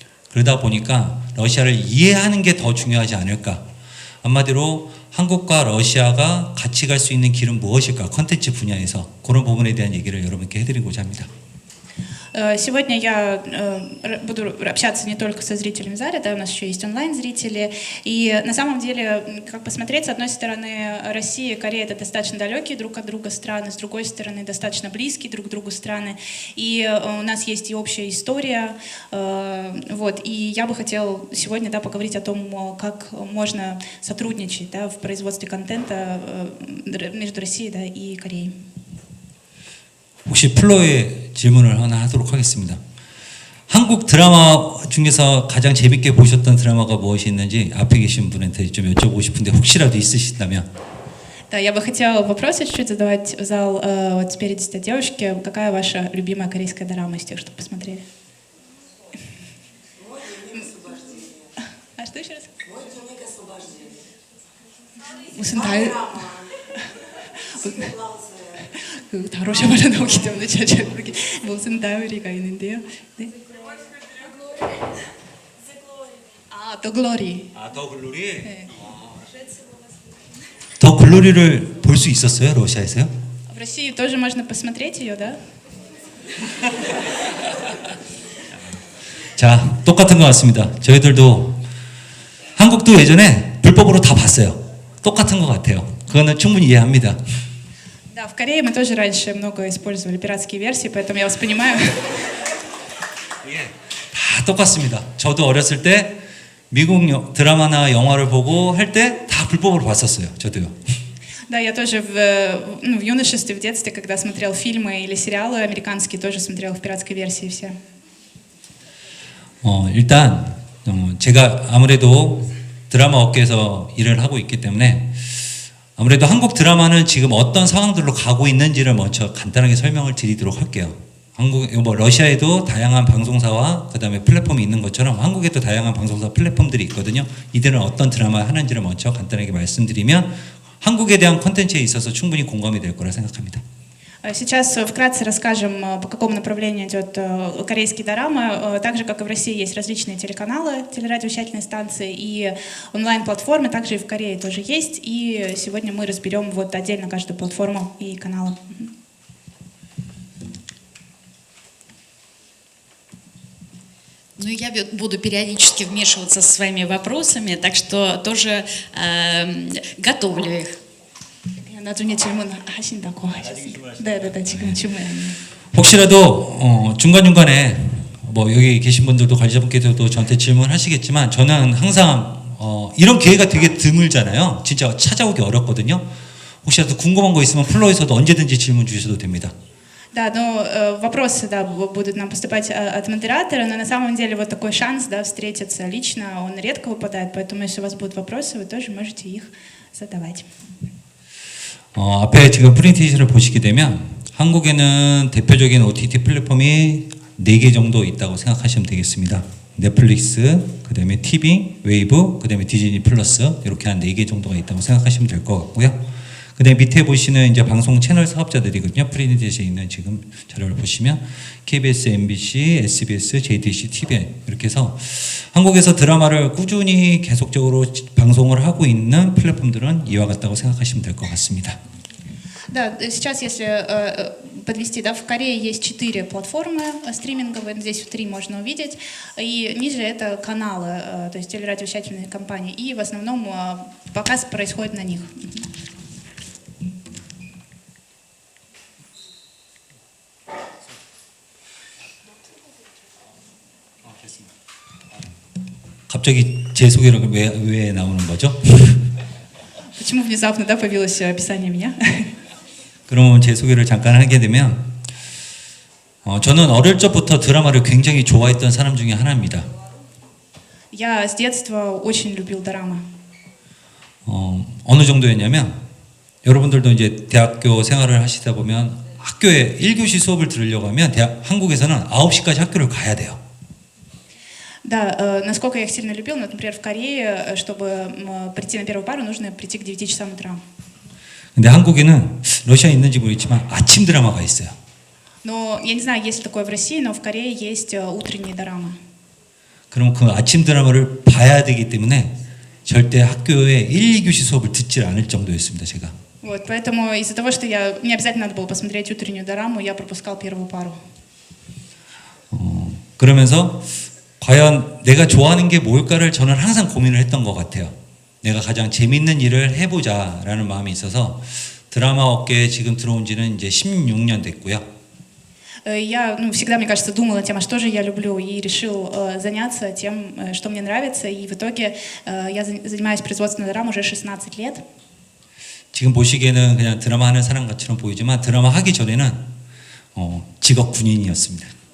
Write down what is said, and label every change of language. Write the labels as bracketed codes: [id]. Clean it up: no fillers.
[ko] 그러다 보니까 러시아를 이해하는 게 더 중요하지 않을까. 한마디로 한국과 러시아가 같이 갈 수 있는 길은 무엇일까? 콘텐츠 분야에서 그런 부분에 대한 얘기를 여러분께 해드리고자 합니다. [ru] Сегодня я буду общаться не только со зрителями в зале, да, у нас еще есть онлайн-зрители. И на самом деле, как посмотреть, с одной стороны, Россия и Корея — это достаточно далекие друг от друга страны, с другой стороны, достаточно близкие друг к другу страны. И у нас есть и общая история. И я бы хотела сегодня поговорить о том, как можно сотрудничать в производстве контента между Россией и Кореей. [ko] 혹시 플로의 질문을 하나 하도록 하겠습니다. 한국 드라마 중에서 가장 재밌게 보셨던 드라마가 무엇이 있는지 앞에 계신 분한테 좀 여쭤보고 싶은데 혹시라도 있으시다면. [ru] Да, я бы хотела вопросы чуть-чуть задавать в зал. Вот спереди сидят девушки. Какая ваша любимая корейская дорама из тех, что посмотрели? А что еще раз? [ko] 무슨 다 러시아말로 나오기 때문에 제가 잘 모르게 무슨 다이어리가 있는데요. 네. 더 글로리. 더 글로리? 네. 더 글로리를 볼 수 있었어요, 러시아에서요? [ru] В России тоже можно посмотреть ее, да? [ko] 자, 똑같은 것 같습니다. 저희들도 한국도 예전에 불법으로 다 봤어요. 똑같은 것 같아요. 그거는 충분히 이해합니다. [ru] Да, в Корее мы тоже раньше много использовали пиратские версии, поэтому я вас понимаю. [ko] 다 똑같습니다. 저도 어렸을 때 미국 드라마나 영화를 보고 할 때 다 불법으로 봤었어요. 저도요. [ru] Да, я тоже в юношестве, в детстве, когда смотрел фильмы или сериалы американские, тоже смотрел в пиратской версии все. [ko] 일단 제가 아무래도 드라마 업계에서 일을 하고 있기 때문에 아무래도 한국 드라마는 지금 어떤 상황들로 가고 있는지를 먼저 간단하게 설명을 드리도록 할게요. 러시아에도 다양한 방송사와 그다음에 플랫폼이 있는 것처럼 한국에도 다양한 방송사 플랫폼들이 있거든요. 이들은 어떤 드라마 하는지를 먼저 간단하게 말씀드리면 한국에 대한 콘텐츠에 있어서 충분히 공감이 될 거라 생각합니다. [ru] Сейчас вкратце расскажем, по какому направлению идет корейский дорама. Так же, как и в России, есть различные телеканалы, телерадиовещательные станции и онлайн-платформы, также и в Корее тоже есть. И сегодня мы разберем вот отдельно каждую платформу и каналы. Ну, я буду периодически вмешиваться со своими вопросами, так что тоже готовлю их. [ko] 나중에 질문하신다고 하셨습니다. 네, 지금 질문합니다. 혹시라도 중간중간에 뭐 여기 계신 분들도 관리자분께서도 저한테 질문하시겠지만 저는 항상 이런 기회가 되게 드물잖아요. 진짜 찾아오기 어렵거든요. 혹시라도 궁금한 거 있으면 플로어에서도 언제든지 질문 주셔도 됩니다. [ru] Да, но вопросы, да, будут нам поступать от модератора, но на самом деле вот такой шанс, да, встретиться лично, он редко выпадает, поэтому если у вас будут вопросы, вы тоже можете их задавать. [ko] 앞에 지금 프레젠테이션을 보시게 되면 한국에는 대표적인 OTT 플랫폼이 4개 정도 있다고 생각하시면 되겠습니다. 넷플릭스, 그 다음에 TV, 웨이브, 그 다음에 디즈니 플러스 이렇게 한 4개 정도가 있다고 생각하시면 될 것 같고요. 그 다음에 밑에 보시는 이제 방송 채널 사업자들이거든요. 프레젠테이션에 있는 지금 자료를 보시면 KBS, MBC, SBS, JTBC, TVN 이렇게 해서 한국에서 드라마를 꾸준히 계속적으로 방송을 하고 있는 플랫폼들은 이와 같다고 생각하시면 될 것 같습니다. [ru] Да, сейчас, если подвести, да, в Корее есть 4 платформы стриминговые, здесь 3 можно увидеть, и ниже это каналы, то есть телерадиовещательные компании, и в основном показ происходит на них. [ko] 갑자기 제 소개가 왜 나오는 거죠? [ru] Почему внезапно, да, появилось описание меня? [ko] 그러면 제 소개를 잠깐 하게 되면 저는 어릴 적부터 드라마를 굉장히 좋아했던 사람 중에 하나입니다. [ru] Я с детства очень любил дорамы. [ko] 어느 정도였냐면 여러분들도 이제 대학교 생활을 하시다 보면 학교에 1교시 수업을 들으려고 하면 한국에서는 9시까지 학교를 가야 돼요. [ru] Да, насколько я их сильно любил, но, например, в Корее, чтобы прийти на первую пару, нужно прийти к 9 часам утра. [ko] 근데 한국에는 러시아에 있는지 모르겠지만 아침 드라마가 있어요. [ru] Но я не знаю, есть ли такое в России, но в Корее есть утренние дорамы. [ko] 그럼 그 아침 드라마를 봐야 되기 때문에 절대 학교에 1, 2교시 수업을 듣질 않을 정도였습니다, 제가. [ru] Вот, поэтому из-за того, что мне обязательно надо было посмотреть утреннюю дораму, я пропускал первую пару. [ko] 그러면서 과연 내가 좋아하는 게 뭘까를 저는 항상 고민을 했던 것 같아요. 내가 가장 재밌는 일을 해보자라는 마음이 있어서 드라마 업계에 지금 들어온 지는 이제 16년 됐고요. [ru] Я всегда, мне кажется, думала тем, а что же я люблю, и решил заняться тем, что мне нравится. И в итоге я занимаюсь производством дорам уже 16 лет. [ko] 지금 보시기에는 그냥 드라마 하는 사람 같처럼 보이지만 드라마 하기 전에는 직업 군인이었습니다.